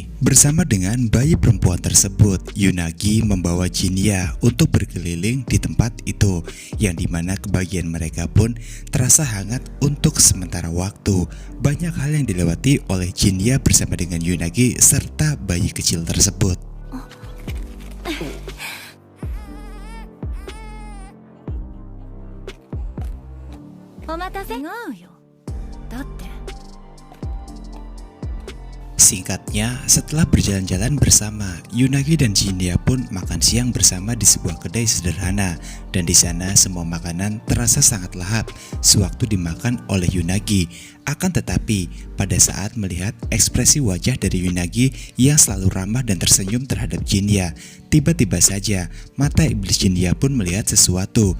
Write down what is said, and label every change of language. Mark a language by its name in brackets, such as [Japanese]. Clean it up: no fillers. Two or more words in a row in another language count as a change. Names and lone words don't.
[Indonesian] Bersama dengan bayi perempuan tersebut, Yunagi membawa Jinya untuk berkeliling di tempat itu, yang dimana kebahagiaan mereka pun terasa hangat untuk sementara waktu. Banyak hal yang dilewati oleh Jinya bersama dengan Yunagi serta bayi kecil tersebut. [Japanese] 待たせ。違うよ。だって。 [Indonesian] Singkatnya, setelah berjalan-jalan bersama, Yunagi dan Jinya pun makan siang bersama di sebuah kedai sederhana. Dan di sana semua makanan terasa sangat lahap sewaktu dimakan oleh Yunagi. Akan tetapi, pada saat melihat ekspresi wajah dari Yunagi yang selalu ramah dan tersenyum terhadap Jinya, tiba-tiba saja mata iblis Jinya pun melihat sesuatu.